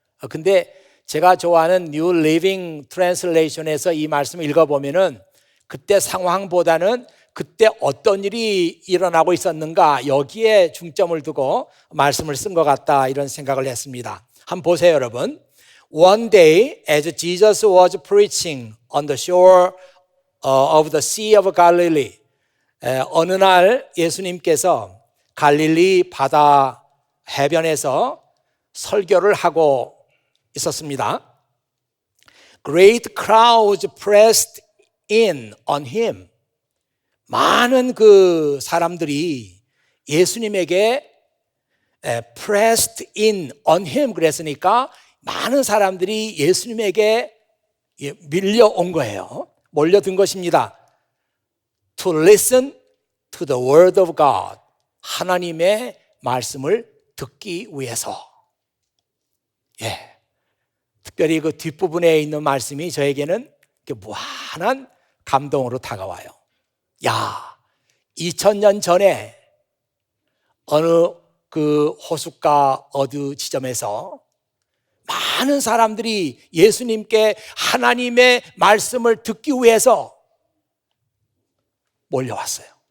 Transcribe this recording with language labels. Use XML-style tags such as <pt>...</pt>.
<ko>근데 제가 좋아하는 New Living Translation에서 이 말씀을 읽어보면은 그때 상황보다는 그때 어떤 일이 일어나고 있었는가, 여기에 중점을 두고 말씀을 쓴 것 같다, 이런 생각을 했습니다. 한번 보세요, 여러분.</ko> <en>One day, as Jesus was preaching on the shore of the Sea of Galilee,</en> <ko>어느 날 예수님께서 갈릴리 바다 해변에서 설교를 하고 있었습니다.</ko> <en>Great crowds pressed in on him.</en> <ko>많은 사람들이 예수님에게</ko> <en>pressed in on him</en> <ko>그랬으니까 많은 사람들이 예수님에게 밀려온 거예요. 몰려든 것입니다.</ko> <en>To listen to the word of God.</en> <ko>하나님의 말씀을 듣기 위해서. 특별히 뒷부분에 있는 말씀이 저에게는 무한한 감동으로 다가와요. 2000년 전에 어느 호숫가 어느 지점에서 많은 사람들이 예수님께 하나님의 말씀을 듣기 위해서 몰려왔어요.</ko>